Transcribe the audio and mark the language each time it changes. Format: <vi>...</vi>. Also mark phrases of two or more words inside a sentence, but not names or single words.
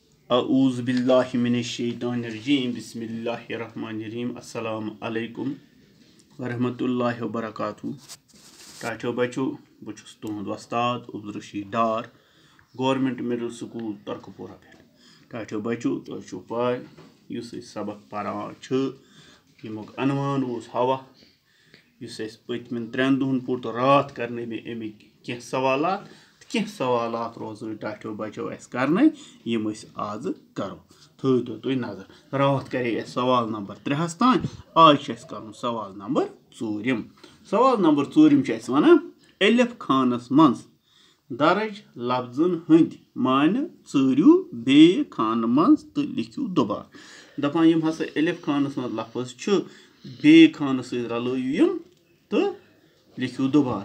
<ar>أعوذ بالله من الشيطان الرجيم بسم الله الرحمن الرحيم السلام عليكم ورحمة الله وبركاته.</ar> <ks>टाठियो बच्चों बह छुस तुहद वस्ताद अब्दुल रशीद डार गवर्नमेंट मिडल स्कूल तरकपुरा पे। टाठियो बच्चों तुम छो पाय युस सबक परान यमुक अनवान ओस हवा पतमन 3 दुहन पुर तो रात करने में अमिक कह सवालात रोजन टाठियो बच्चों करने यम आज करो। थो तुम नजर रात करे सवाल नंबर 3 तान आज कर सवाल नंबर 4। सवाल नंबर 4 वन एलिफ खानस मज दर्ज लफ्जन हंद माने चूरू बे खान मज तो लिखियो दोबार। दपान यम हसा एलिफ खानस मज लफ्ज बे खान सत रलयु यम तो लिखियो दोबार।</ks>